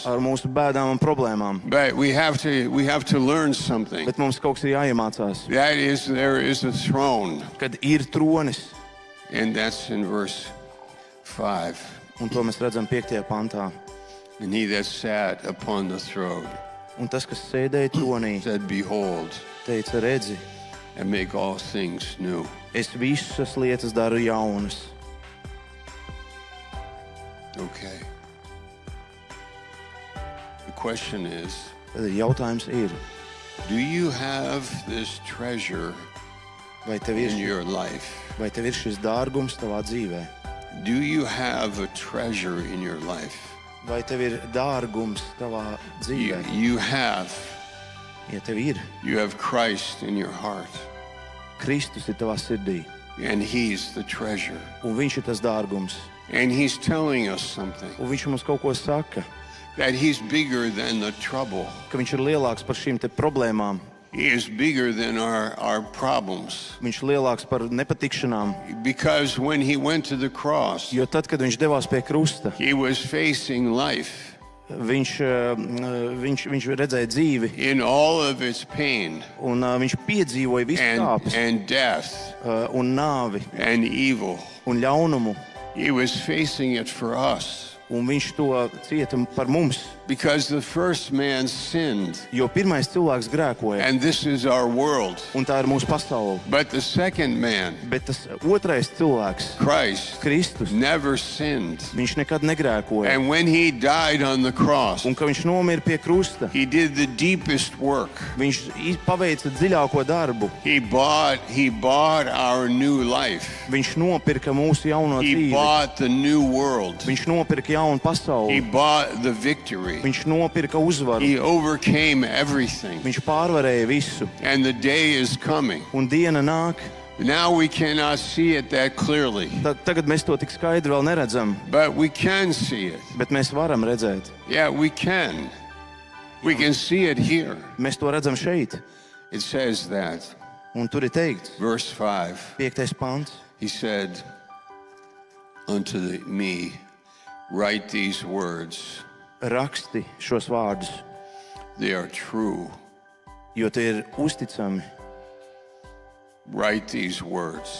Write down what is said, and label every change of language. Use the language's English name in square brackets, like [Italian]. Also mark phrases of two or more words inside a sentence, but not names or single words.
[Latvian] ar mūsu bēdām un problēmām. [English] But we have to learn something. [Latvian] Bet mums kaut kas ir jāiemācās, [English] That is, there is a throne, [Latvian] kad ir tronis, [English] and that's in verse 5. [Latvian] un to mēs redzam 5. pantā. [English] And he that sat upon the throne [Latvian] Un tas, kas sēdēja tronī, [English] said, Behold, [Latvian] teica, redzi, [English] and make all things new. [Latvian] Es visas lietas daru jaunas. [English] Okay. The question is, [Latvian] Tad jautājums ir, [English] do you have this treasure [Latvian] vai tev [English] in [Latvian] ir, [English] your life? [Latvian] vai tev ir šis dārgums tavā dzīvē? [English] Do you have a treasure in your life? [Latvian] Vai tev ir dārgums tavā dzīvē? [English] You have. [Latvian] Ja tev ir, [English] You have Christ in your heart, [Latvian] Kristus ir tavā sirdī, [English] and He's the treasure. [Latvian] un viņš ir tas dārgums. [English] And He's telling us something, [Latvian] Un viņš mums kaut ko saka, [English] that He's bigger than the trouble. [Latvian] ka viņš ir lielāks par šīm te problēmām. [English] He is bigger than our problems. [Latvian] Viņš ir lielāks par nepatikšanām. [English] Because when He went to the cross, [Latvian] Jo tad, kad viņš devās pie krusta, [English] He was facing life [Latvian] viņš redzēja dzīvi, [English] in all of its pain [Latvian] un viņš piedzīvoja visu kāpes, [English] and death [Latvian] un nāvi, [English] and evil. [Latvian] un ļaunumu. [English] He was facing it for us. [Latvian] Un viņš to cieta par mums, [English] Because the first man sinned, [Latvian] jo pirmais cilvēks grēkoja, [English] and this is our world. [Latvian] un tā ir mūsu pasaule. [English] But the second man, [Latvian] Bet tas otrais cilvēks, [English] Christ, [Latvian] Kristus, [English] never sinned. [Latvian] viņš nekad negrēkoja. [English] And when He died on the cross, [Latvian] Un kad viņš nomira pie krusta, [English] He did the deepest work. [Latvian] viņš paveica dziļāko darbu. [English] He bought our new life. [Latvian] Viņš nopirka mūsu jauno [English] He [Latvian] dzīvi. [English] bought the new world. [Latvian] Viņš nopirka jaunu [English] He [Latvian] pasauli. [English] bought the victory. [Latvian] Viņš nopirka uzvaru. [English] He overcame everything. [Latvian] Viņš pārvarēja visu. [English] And the day is coming. [Latvian] Un diena nāk. [English] Now we cannot see it that clearly, [Latvian] Tagad mēs to tik skaidri vēl neredzam, [English] but we can see it. [Latvian] bet mēs varam redzēt. [English] Yeah, we can. We can see it here. [Latvian] Mēs to redzam šeit. [English] It says that. [Latvian] Un tur ir teikts, [English] Verse 5. [Latvian] 5. pants. [English] He said unto me, write these words. [Latvian] Raksti šos vārdus, [English] They are true. [Latvian] jo tie ir uzticami. [English] Write these words.